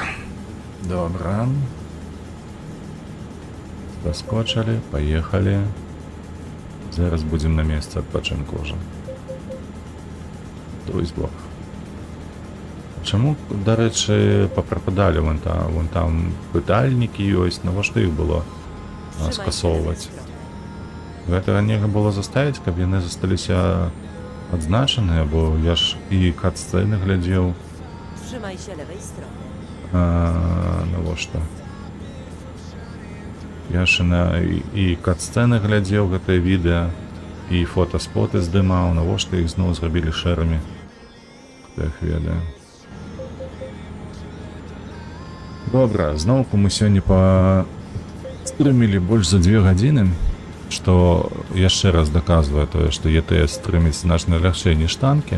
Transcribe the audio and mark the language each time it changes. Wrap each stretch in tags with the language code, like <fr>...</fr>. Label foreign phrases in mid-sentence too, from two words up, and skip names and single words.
<be>Добра. Заскочылі, паехалі. Зараз будзем на месцы адпачынку ўжо. Друзь Бог. Чаму, дарэчы, папрападалі вон там пытальнікі ёсць, навошта іх было</be> <pl>Trzymaj się lewej</pl> <be>скасоўваць?</be> <pl>strony.</pl> <be>Гэтага нельга было заставіць, каб яны засталіся адзначаныя, бо я ж і кат-сцэны глядзеў.</be> <pl>Trzymaj się lewej strony.</pl> <be>Навошта? Я ж і кат-сцэны глядзеў гэтае відэа, і фотаспоты здымаў, навошта іх зноў зрабілі шэрамі. Хто іх ведае. Добра, зноўку мы сёння стрымілі больш за 2 гадзіны, што яшчэ раз даказвае тое, што ЕТС стрыміць значна лягчэй, ніж танкі.</be>